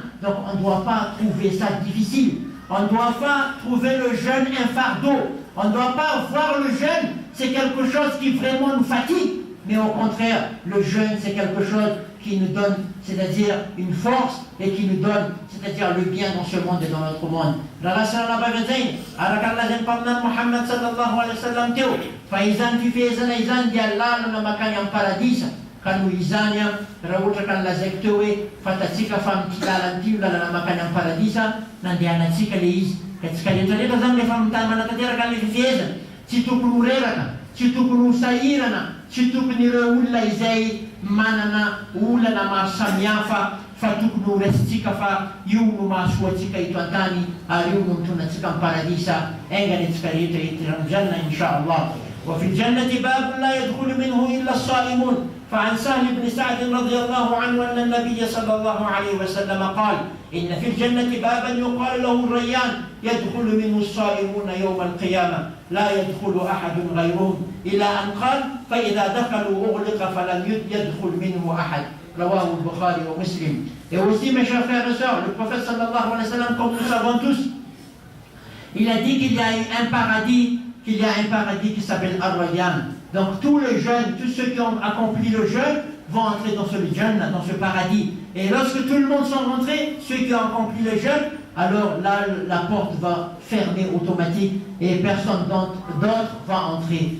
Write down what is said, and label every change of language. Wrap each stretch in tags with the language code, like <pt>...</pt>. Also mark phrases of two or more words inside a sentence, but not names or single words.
<fr>Donc on ne doit pas trouver ça difficile. On ne doit pas trouver le jeûne un fardeau. On ne doit pas voir le jeûne, c'est quelque chose qui vraiment nous fatigue. Mais au contraire, le jeûne, c'est quelque chose qui nous donne, c'est-à-dire une force, et qui nous donne, c'est-à-dire le bien dans ce monde et dans notre monde.</fr> <mg>Muhammad</mg> <ar>صلى الله عليه وسلم</ar> <mg>teo, fa izan fifezana izan dia lalana makany amin'ny paradisa, ka noho izany raha ohatra ka nilazaiko teo hoe fatatsika fa amin'ity lalana ity lalana makany amin'ny paradisa, nandehanantsika le izy. Ka tsika rehetrarehetra zany rehefa manatanteraka an'ilay fifehezana, tsy tokony ho reraka, tsy tokony ho sahirana, tsy tokony ireo olona izay manana olana maro samihafa fa tokony ho resitsika fa io no mahasoa atsika eto an-tany ary io no mitondra atsika amin'ny paradisa aingany atsika rehetra etirany</mg> <ar>جنة إن شاء الله. وفي الجنة باب لا يدخل منه إلا الصائمون فعن سهل بن سعد رضي الله عنه أن النبي صلى الله عليه وسلم قال إن في الجنة بابا يقال له الريان يدخل منه الصائمون يوم القيامة لا يدخل أحد غيرهم إلى أن قال فإذا دخلوا أغلق فلم يدخل منه أحد رواه البخاري ومسلم.</ar> <fr>Et aussi mes chers frères et sœurs, le prophète</fr> <ar>صلى الله عليه وسلم,</ar> <fr>comme nous savons tous, il a dit qu'il y a un paradis qui s'appelle Ar-Rayyan. Donc tous les jeunes, tous ceux qui ont accompli le jeûne vont entrer dans ce Jannah, dans ce paradis. Et lorsque tout le monde sont rentrés, ceux qui ont accompli le jeûne, alors là la porte va fermer automatique et personne d'autre va entrer.</fr>